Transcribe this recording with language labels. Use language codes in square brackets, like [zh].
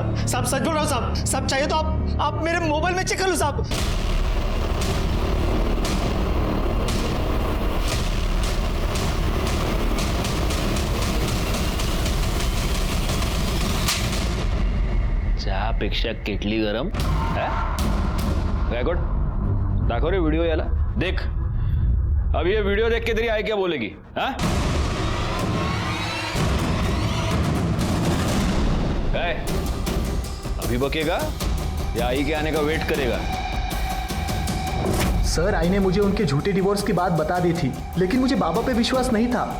[hi] साहब सच बोल रहा हूँ साहब। साहब चाहिए तो आप मेरे मोबाइल में चेक कर लो साहब। [mr] चहापेक्षा केटली गरम गायकवाड दाखव रे व्हिडिओ याला. [hi] देख अब ये वीडियो देख के तेरी आई क्या बोलेगी? हाँ काय अभी बकेगा या आई के आने का वेट करेगा? सर आई ने मुझे उनके झूठे डिवोर्स की बात बता दी थी, लेकिन मुझे बाबा पे विश्वास नहीं था।